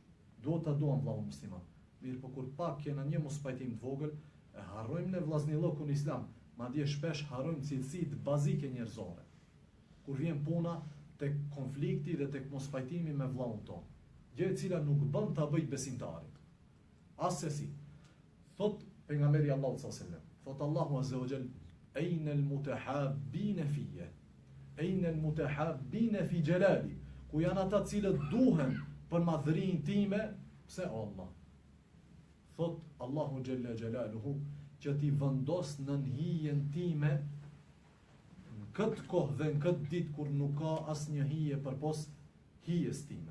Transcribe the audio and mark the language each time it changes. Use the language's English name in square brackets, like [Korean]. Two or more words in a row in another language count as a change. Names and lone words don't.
[Albanian] Duhet ta duam vllaun musliman. Mirë, po kur pak kena një mospajtim të vogël, e harrojmë në vllaznillokun islam, madje shpesh harrojmë cilësitë bazike njerëzore. Kur vjen puna tek konflikti dhe tek mospajtimi me vllaun ton, gjë e cila nuk bën ta bëj besimtarit. Asesi. Thot pejgamberi Allahu [Arabic] صلى الله عليه وسلم, [Albanian] Thot Allahu [Arabic] عز وجل, "أين المتحابين في?" أين المتحابين في جلالي? [Albanian] Ku janë ata cilët duhen për madhërinë time, pse o Allah? Thot Allahu [Arabic] جل جلاله, [Albanian] që ti vendos në hijen time në këtë kohë dhe në këtë ditë kur nuk ka asnjë hije përpos hijes time.